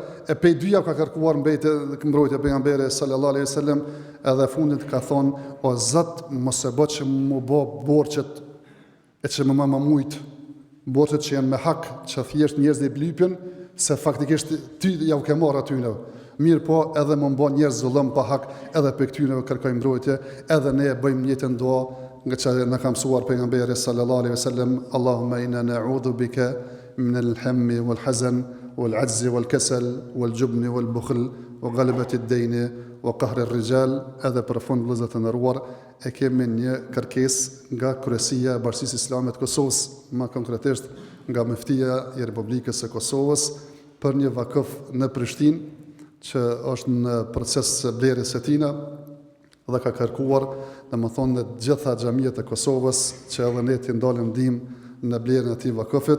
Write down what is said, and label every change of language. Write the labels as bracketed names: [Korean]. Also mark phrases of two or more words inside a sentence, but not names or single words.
[Albanian] E pe dyja ka kërkuar mbrojtje pejgamberi [Arabic] صلى الله عليه وسلم, [Albanian] edhe fundit ka thonë: o Zot, mos e bë që më bë borxhet e që më mujt, borxhet që janë me hak, që thjesht njerëzit i lypin, se faktikisht ty ja u ke marrë atyne. Mirë po, edhe më bën njerëz zullëm pa hak, edhe për këtyne kërkojmë mbrojtje, edhe ne bëjmë njëjtën dua, nga që na ka mësuar pejgamberi [Arabic] صلى الله عليه وسلم: اللهم إنا نعوذ بك من الهم والحزن والعجز والكسل والجبن والبخل وغلبة الدين وقهر الرجال. [Albanian] Edhe për fund, vëllezër të nderuar, e kemi një kërkesë nga Kryesia e Bashkisë Islame të Kosovës, më konkretisht nga Muftia e Republikës së Kosovës, për një vakuf në Prishtinë, që është në proces blerjes së tina, dhe ka kërkuar, domethënë, në të gjitha xhamiat e Kosovës që edhe ne të ndalim ndihmë në blerjen e atij vakufit.